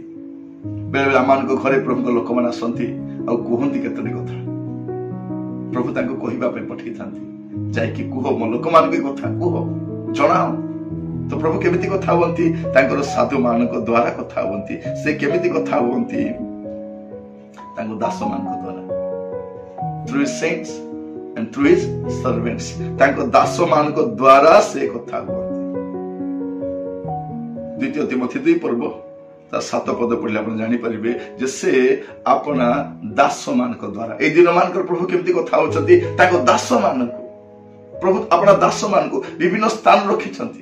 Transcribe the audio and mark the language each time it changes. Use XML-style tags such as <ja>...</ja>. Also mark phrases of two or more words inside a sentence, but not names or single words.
<or>ବେଳେ ବେଳେ ଆମମାନଙ୍କ ଘରେ ପ୍ରଭୁଙ୍କ ଲୋକମାନେ ଆସନ୍ତି ଆଉ କୁହନ୍ତି କେତୋଟି କଥା। ପ୍ରଭୁ ତାଙ୍କୁ କହିବା ପାଇଁ ପଠେଇଥାନ୍ତି, ଯାଇକି କୁହ, ମୋ ଲୋକମାନଙ୍କ କଥା କୁହ, ଜଣାଅ। ତ ପ୍ରଭୁ କେମିତି କଥା ହୁଅନ୍ତି? ତାଙ୍କର ସାଧୁ ମାନଙ୍କ ଦ୍ୱାରା କଥା ହୁଅନ୍ତି। ସେ କେମିତି କଥା ହୁଅନ୍ତି? ତାଙ୍କ ଦାସ ମାନଙ୍କ ଦ୍ୱାରା,</or> <en>through his saints and through his servants,</en> <or>ତାଙ୍କ ଦାସ ମାନଙ୍କ ଦ୍ୱାରା ସେ କଥା ହୁଅନ୍ତି। 2 ତିମୋଥୀ 2 ପର୍ବ ତା 7 ପଦ ପଢିଲେ ଆପଣ ଜାଣିପାରିବେ ଯେ ସେ ଆପଣା ଦାସ ମାନଙ୍କ ଦ୍ୱାରା, ଏଇ ଦିନ ମାନଙ୍କର ପ୍ରଭୁ କେମିତି କଥା ହଉଛନ୍ତି? ତାଙ୍କ ଦାସ ମାନଙ୍କୁ, ପ୍ରଭୁ ଆପଣା ଦାସ ମାନଙ୍କୁ ବିଭିନ୍ନ ସ୍ଥାନ ରଖିଛନ୍ତି।</or>